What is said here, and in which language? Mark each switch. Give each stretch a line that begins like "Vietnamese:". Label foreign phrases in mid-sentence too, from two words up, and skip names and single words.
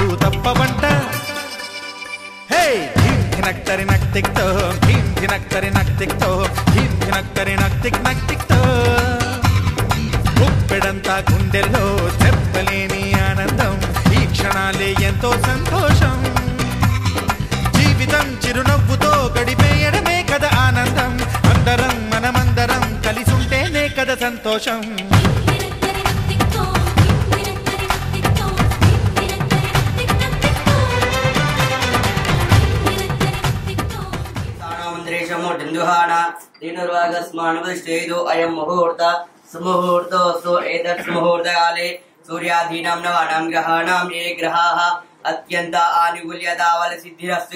Telugu: తప్పవంట హే ధీమ్ ధినక్తరి నక్తిక్తో ధీమ్ ధినక్తరి నక్తిక్తో ధీమ్ ధినక్తరి నక్తిక్ నక్తిక్తో గుప్పెడంతా గుండెల్లో చెప్పలేని ఆనందం ఈ క్షణాలే ఎంతో సంతోషం జీవితం చిరునవ్వుతో గడిపేయడమే కదా ఆనందం అందరం మనమందరం కలిసుంటేనే కదా సంతోషం
Sanskrit: अयं मुहूर्त सुमुहूर्तोऽस्तु एतत् मुहूर्तकाले सूर्यादीनां नवानां ग्रहाणां ये ग्रहाः अत्यन्त आनुकूल्यतावल सिद्धिरस्तु